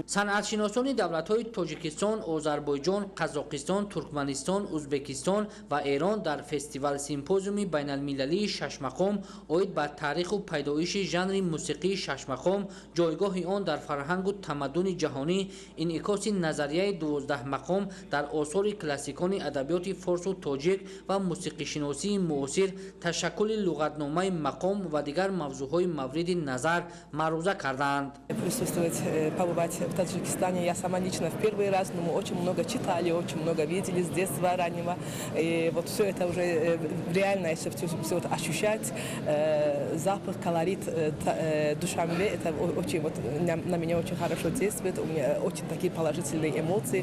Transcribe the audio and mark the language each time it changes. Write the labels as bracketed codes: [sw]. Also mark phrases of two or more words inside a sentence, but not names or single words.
[tg] صنعتشناسان دولت‌های تاجیکستان، آذربایجان، قزاقستان، ترکمنستان، ازبکستان و ایران در فستیوال سیمپوزیوم بین المللی 6 مقام اوید بر تاریخ و پیدایش ژانر موسیقی 6 مقام، جایگاه آن در فرهنگ و تمدن جهانی، انعکاس نظریه 12 مقام در آثار کلاسیکان ادبیات فارس و تاجیک و موسیقی شناسی معاصر، تشکل لغتنامه مقام و دیگر موضوعهای مورد نظر معروضه کردند. [ru] Побывать в Таджикистане я сама лично в первый раз, но мы очень много читали, очень много видели с детства раннего. И вот все это уже реально, если все это ощущать, запах, колорит Душанбе, это очень, вот, на меня очень хорошо действует, у меня очень такие положительные эмоции.